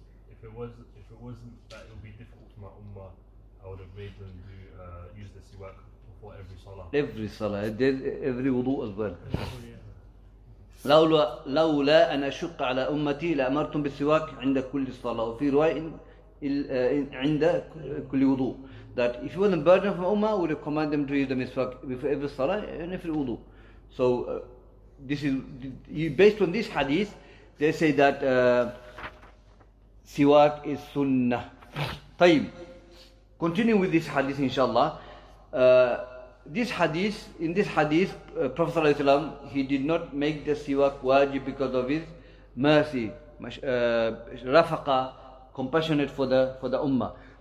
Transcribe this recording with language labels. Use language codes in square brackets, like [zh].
[en] If it wasn't that it would be difficult for my ummah, I would have made them use the siwak before every salah. Every salah, every wudu as well. [ar] لولا أن أشق على أمتي لأمرتم بالسواك عند كل صلاة وفي رواية عند كل وضوء. [en] That if it wasn't burden from ummah, we would have commanded them to use the miswak before every salah and every wudu. So this is based on this hadith. They say that siwak is sunnah. [ar] طيب. [en] Continue with this hadith, inshallah. In this hadith, Prophet ﷺ, he did not make the siwak wajib because of his mercy, rafaqa, compassionate for the ummah.